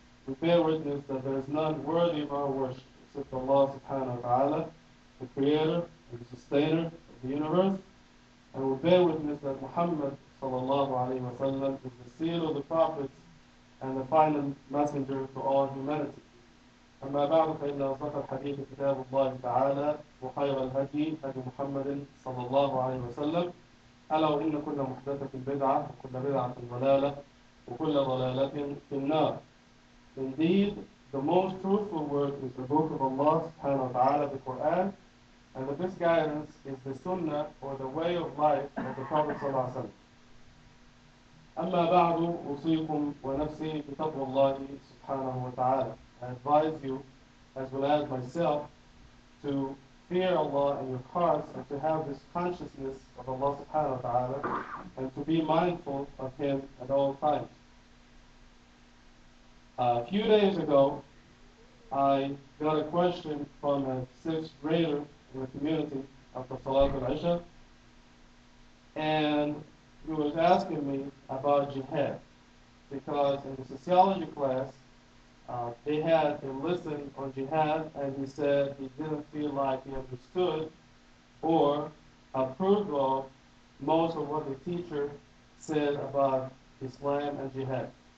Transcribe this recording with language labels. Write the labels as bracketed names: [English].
[English] We bear witness that there is none worthy of our worship except Allah subhanahu wa ta'ala, the creator and the sustainer of the universe. And we bear witness that Muhammad sallallahu alayhi wa sallam is the seal of the prophets and the final messenger to all humanity. [Arabic] أما بعد فإن أصدق الحديث كتاب الله تعالى وخير الهدي هدي محمد صلى الله عليه وسلم ألا وإن كل محدثة بدعة وكل بدعة ضلالة وكل ضلالة في النار. [English] Indeed, the most truthful word is the book of Allah subhanahu wa ta'ala, the Qur'an, and the best guidance is the Sunnah, or the way of life of the Prophet sallallahu alaihi wasallam. [Arabic] أما بعد أوصيكم ونفسي بتقوى الله سبحانه وتعالى. [English] I advise you, as well as myself, to fear Allah in your hearts and to have this consciousness of Allah subhanahu wa ta'ala and to be mindful of Him at all times. A few days ago, I got a question from a sixth grader in the community after Salat al-Isha, and he was asking me about Jihad, because in the sociology class, they had a lesson on Jihad, and he said he didn't feel like he understood or approved of most of what the teacher said about Islam and Jihad.